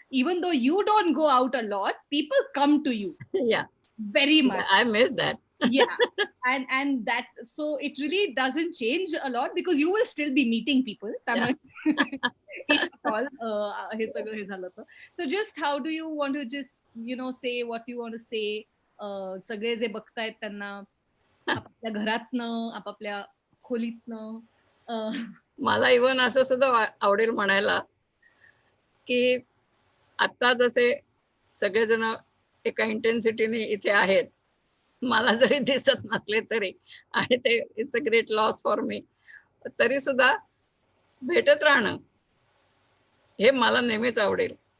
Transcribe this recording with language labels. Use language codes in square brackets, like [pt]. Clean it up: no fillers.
[en] Even though you don't go out a lot, people come to you. Yeah, very much. I miss that. Yeah, and that, so it really doesn't change a lot because you will still be meeting people. Yeah. If at all [mr] हे सगळं हे झालं तर. [en] So just how do you want to just say what you want to say? [mr] सगळे जे बघतायत त्यांना आपापल्या घरातनं आपापल्या खोलीतनं. मला इव्हन असं सुद्धा आवडेल म्हणायला की आता जसे सगळेजण एका इंटेन्सिटीने इथे आहेत, मला जरी दिसत नसले तरी, आणि ते [en] it's a great loss for me, [mr] तरी सुद्धा भेटत राहणं हे मला नेहमीच आवडेल.